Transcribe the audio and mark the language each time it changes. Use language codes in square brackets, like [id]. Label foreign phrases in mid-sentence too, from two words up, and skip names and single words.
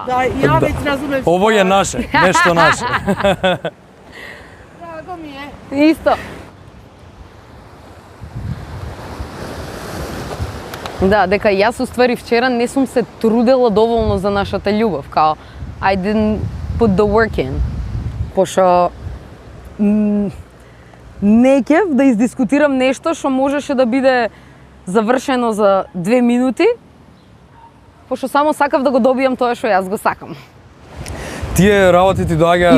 [mk] Да, ја веќе разумем. Овој е наше, нешто наше. Драго ми е. Исто. Да, дека јас уствари вчера не сум се трудела доволно за нашата љубов, као [en] I didn't put the work in. [mk] Пошто не ќев да издискутирам нешто што можеше да биде завршено за 2 минути, пошто само сакав да го добијам тоа што јас го сакам. Тие работи ти доаѓаат